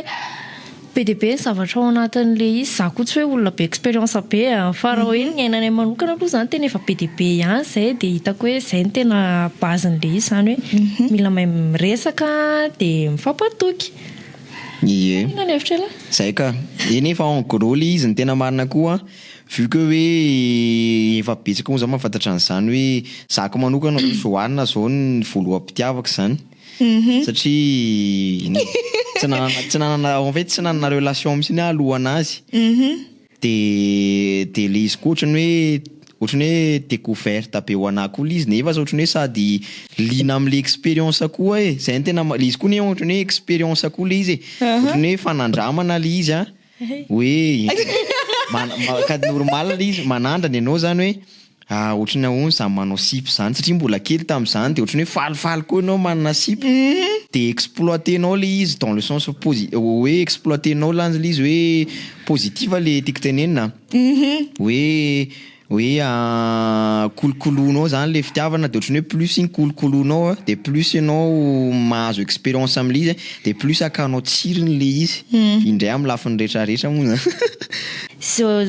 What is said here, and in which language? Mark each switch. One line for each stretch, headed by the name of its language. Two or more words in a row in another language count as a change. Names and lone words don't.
Malagasy: be de be ny zavatra ao anatin'le izy za koa tsy hoe olona be expérience be fa raha hoe ny ainanay manokana aloha zany tena efa be de be ihany zay de hitako hoe zay ny tena basen'le izy zany hoe mila mahay miresaka de mifampatoky ie ina ny hevitra ela zay ka eny efa
French: en gros
Malagasy: le izy ny tena marina koa
French: vu que
Malagasy: hoe efa betsaka moa zany mahafantatra an'izany hoe zaka manokana soarina zao ny voaloham-pitiavako zany satria tsy nanana
French: en fait
Malagasy: tsy nanana relation mihitsy alohanazy de le izy koa ohatrany hoe découverte be ho anahy koa le izy nefa ohatrany hoe sady lina am'le expérience koa zay ny tena le izy koa ne ohatrany hoe expérience koa le izy ohatrany hoe fanandramana le izy a hoe ka normal le izy manandrany ianao zany hoe ohatrany ahoana zany manao sipy zany satria mbola kely tam'izany de ohatrany hoe falifaly koa ianao manana sipy de exploitenao le izy
French: dans le sens
Malagasy: hoe exploitenao lany le izy hoe positive le tiako tenenina hoe kolokoloanao zany le fitiavana de ohatrany hoe plus iny kolokoloanao de plus ianao mahazo expérience am'le izy de plus akanao tsiriny le izy indray amin'ny lafiny rehetrarehetra moa zany